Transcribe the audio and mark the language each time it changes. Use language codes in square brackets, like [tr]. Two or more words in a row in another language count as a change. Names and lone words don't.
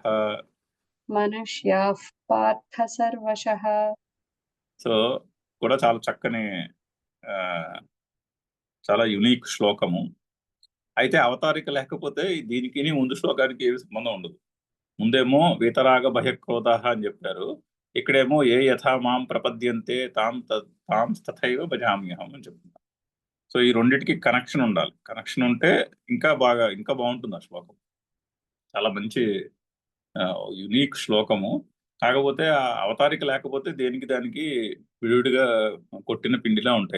[sa] మనుష్యాః పార్థ సర్వశః. [te] సో కూడా చాలా చక్కని చాలా యునిక్ శ్లోకము. అయితే అవతారిక లేకపోతే దీనికి ముందు శ్లోకానికి ఏమి సంబంధం ఉండదు. ముందేమో [sa] వీతరాగ భయక్రోధాః [te] అని చెప్పారు, ఇక్కడేమో [sa] ఏ యథా మాం ప్రపద్యంతే తాం తథైవ భజామ్యహం [te] అని చెప్తున్నారు. సో ఈ రెండింటికి కనెక్షన్ ఉండాలి. కనెక్షన్ ఉంటే ఇంకా బాగుంటుంది ఆ శ్లోకం. చాలా మంచి యునిక్ శ్లోకము. కాకపోతే ఆ అవతారిక లేకపోతే దేనికి దానికి విడివిడిగా కొట్టిన పిండిలా ఉంటాయి.